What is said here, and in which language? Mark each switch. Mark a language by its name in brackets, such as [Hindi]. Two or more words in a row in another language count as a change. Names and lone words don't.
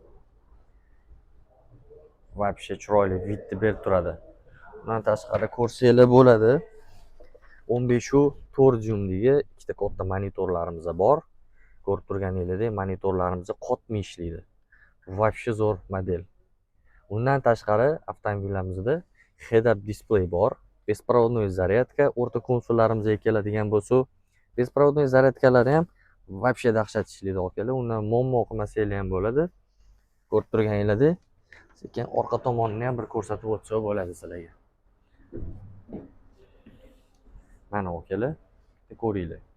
[Uzbek] Вообще chiroyli vidni berib turadi. Bundan tashqari ko'rsanglar bo'ladi. 15.4 dyumdagi ikkita katta monitorlarimiz bor. Ko'rib turganinglardek, monitorlarimiz qotma ishlaydi. Вообще zo'r model. Undan tashqari avtomobillarimizda [English] head-up display [Uzbek] bor. Беспроводной zaryadka, o'rta konsollarimizga keladigan bo'lsa, беспроводной zaryadkalari ham вообще dahshat ishlaydi akalar. Undan muammo qilmasanglar ham bo'ladi. Ko'rib turganinglardek, sekin orqa tomonini ham bir ko'rsatib o'tsa bo'ladi sizlarga. Mana akalar, ko'ringlar.